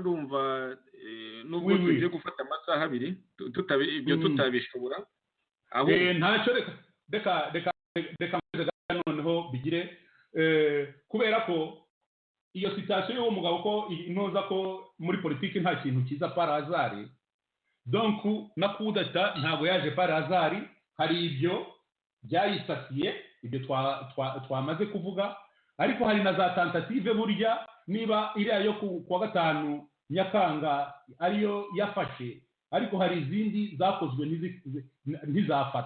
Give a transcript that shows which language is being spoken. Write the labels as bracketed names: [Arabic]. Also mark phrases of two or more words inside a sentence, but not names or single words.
[Kinyarwanda] ndumva nubwo tugiye gufata amasaha abiri ibyo tutabishobora aho ntacyo reka noneho bigire kubera ko iyo situation y'uwo mugabo ko intoza ko muri politiki nta kintu kiza [French] par hasard. [Kinyarwanda] Donc na kudata ntabwo yaje [French] par hasard, [Kinyarwanda] hari ibyo byayisasiye ibyo twamaze kuvuga, ariko hari na za tentative burya niba iriya yo kuwa 5 Nyakanga ariyo yafashe, ariko hari izindi zakozwe ntizafata.